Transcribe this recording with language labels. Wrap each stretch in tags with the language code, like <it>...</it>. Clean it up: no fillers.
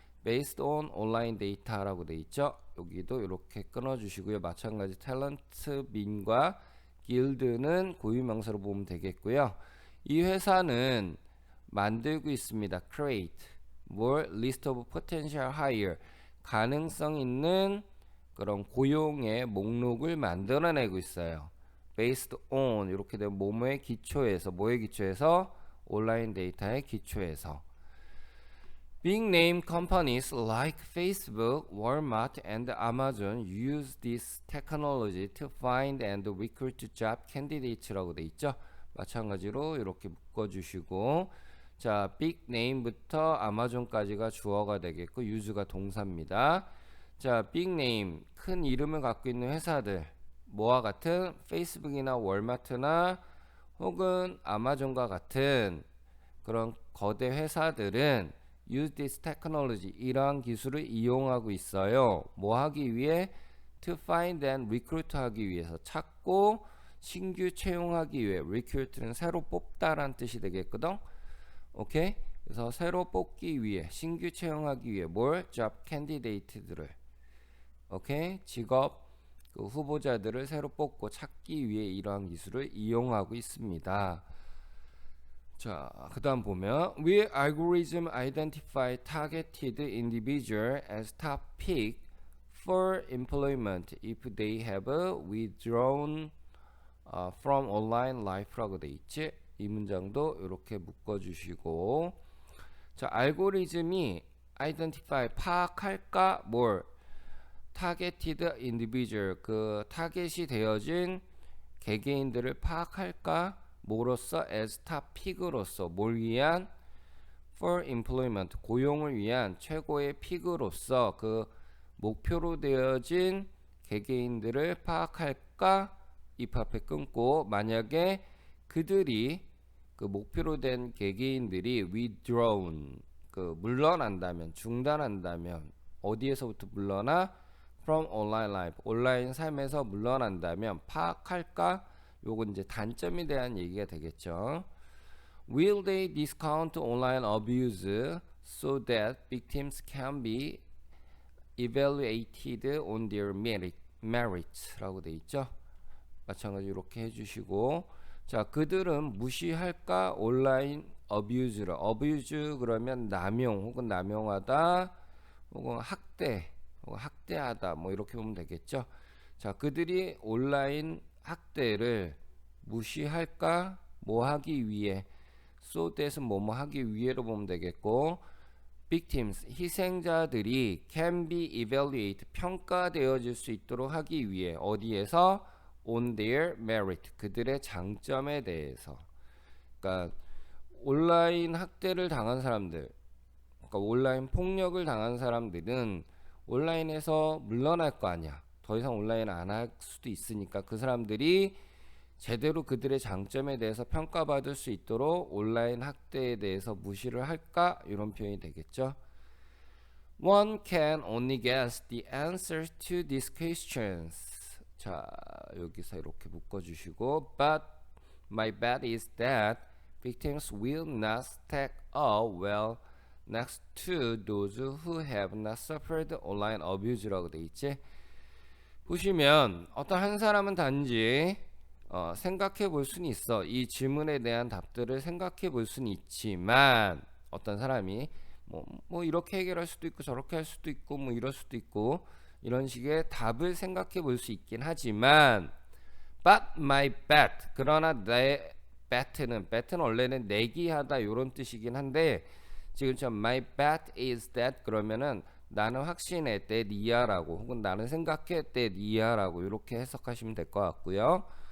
<en>based on online data</en> <ko>라고 돼 있죠. 여기도 이렇게 끊어주시고요. 마찬가지 탤런트 민과 길드는 고유명사로 보면 되겠고요. 이 회사는 만들고 있습니다. create 뭘</ko> <en>list of potential hire</en> <ko>가능성 있는 그런 고용의 목록을 만들어내고 있어요.</ko> <en>based on</en> <ko>이렇게 되면 뭐뭐의 기초에서 뭐의 기초에서 온라인 데이터의 기초에서</ko> <en>Big name companies like Facebook, Walmart, and Amazon use this technology to find and recruit job candidates</en> <ko>라고 돼 있죠. 마찬가지로 이렇게 묶어주시고 자, big name부터 아마존까지가 주어가 되겠고 use가 동사입니다. 자, big name 큰 이름을 갖고 있는 회사들 뭐와 같은 페이스북이나 월마트나 혹은 아마존과 같은 그런 거대 회사들은</ko> <en>use this technology</en> <ko>이러한 기술을 이용하고 있어요. 뭐 하기 위해?</ko> <en>to find and recruit</en> <ko>하기 위해서 찾고 신규 채용하기 위해 recruit는 새로 뽑다라는 뜻이 되겠거든. 오케이? 그래서 새로 뽑기 위해 신규 채용하기 위해 뭘? job candidate들을 오케이? 직업 그 후보자들을 새로 뽑고 찾기 위해 이러한 기술을 이용하고 있습니다.</ko> <en>자, 그 다음 보면 Will algorithm identify targeted individual as top pick for employment if they have withdrawn from online life</en> <ko>라고 돼 있지? 이 문장도 이렇게 묶어주시고 자, 알고리즘이 identify 파악할까 뭘?</ko> <en>targeted individual</en> <ko>그 타겟이 되어진 개개인들을 파악할까 뭐로서</ko> <en>as top pick</en> <ko>로서 뭘 위한</ko> <en>for employment</en> <ko>고용을 위한 최고의 픽으로서 그 목표로 되어진 개개인들을 파악할까 if 앞에 끊고 만약에 그들이 그 목표로 된 개개인들이 withdrawn 그 물러난다면 중단한다면 어디에서부터 물러나</ko> <en>from online life</en> <ko>온라인 삶에서 물러난다면 파악할까 요건 이제 단점에 대한 얘기가 되겠죠.</ko> <en>Will they discount online abuse so that victims can be evaluated on their merits?</en> <ko>라고 돼 있죠. 마찬가지로 이렇게 해주시고 자 그들은 무시할까 온라인 abuse를 abuse 그러면 남용 혹은 남용하다 혹은 학대 혹은 학대하다 뭐 이렇게 보면 되겠죠. 자 그들이 온라인 학대를 무시할까 뭐 하기 위해 so that은 뭐뭐 하기 위해로 보면 되겠고 victims 희생자들이</ko> <en>can be evaluated</en> <ko>평가되어질 수 있도록 하기 위해 어디에서</ko> <en>on their merit</en> <ko>그들의 장점에 대해서 그러니까 온라인 학대를 당한 사람들 그러니까 온라인 폭력을 당한 사람들은 온라인에서 물러날 거 아니야. 더 이상 온라인 안 할 수도 있으니까 그 사람들이 제대로 그들의 장점에 대해서 평가받을 수 있도록 온라인 학대에 대해서 무시를 할까? 이런 표현이 되겠죠.</ko> <en>One can only guess the answers to these questions.</en> <ko>자, 여기서 이렇게 묶어주시고</ko> <en>But my bet is that victims will not stack up well next to those who have not suffered online abuse</en> <ko>라고 돼 있지. 보시면 어떤 한 사람은 단지 생각해 볼 수는 있어. 이 질문에 대한 답들을 생각해 볼 수는 있지만 어떤 사람이 뭐 이렇게 해결할 수도 있고 저렇게 할 수도 있고 뭐 이럴 수도 있고 이런 식의 답을 생각해 볼 수 있긴 하지만</ko> <en>but my bet</en> <ko>그러나 내 bet는 원래는 내기하다 이런 뜻이긴 한데 지금처럼</ko> <en>my bet is that</en> <ko>그러면은 나는 확신해 that 이하라고 혹은 나는 생각해 that 이하라고 이렇게 해석하시면 될 것 같고요.</ko>